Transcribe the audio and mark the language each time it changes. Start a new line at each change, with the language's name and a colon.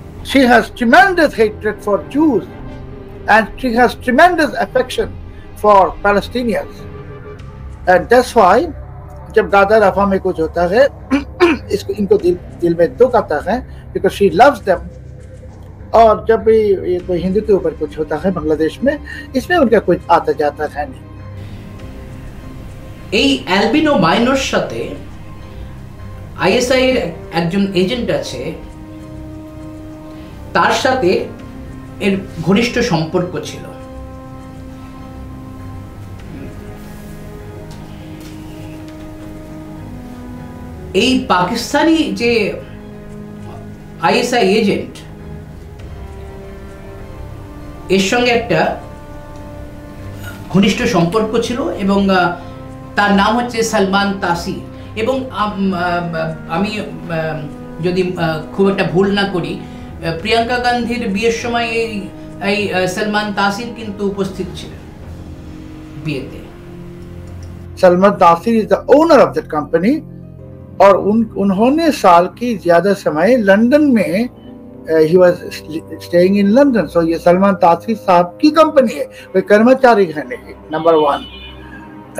English: She has tremendous hatred for Jews and she has tremendous affection for Palestinians, and that's why
Hindi: जब दादा रफा में कुछ होता है इनको दिल में दुख आता है,
English: because she loves them,
Hindi: और जब भी कोई हिंदू के ऊपर कुछ होता है बांग्लादेश में, इसमें उनका कुछ आता जाता है नहीं।
Bangla: এই অ্যালবিনো মাইনোর সাথে আইএসআই এর একজন এজেন্ট আছে, তার সাথে এর ঘনিষ্ঠ সম্পর্ক ছিল। এই পাকিস্তানি যে আইএসআই এজেন্ট, এর সঙ্গে একটা ঘনিষ্ঠ সম্পর্ক ছিল, এবং তার নাম হচ্ছে সালমান তাসির। এবং আমি যদি খুব একটা ভুল না করি, প্রিয়াঙ্কা গান্ধীর বিয়ের সময় এই সালমান তাসির কিন্তু উপস্থিত ছিলেন বিয়েতে।
Hindi: सलमान तासीर
English: is the owner of that company,
Hindi: और उन्होंने साल की ज्यादा समय लंदन में
English: he was staying in London, so
Hindi: ये सलमान तासीर साहब की कंपनी है, कोई कर्मचारी है नहीं, नंबर 1।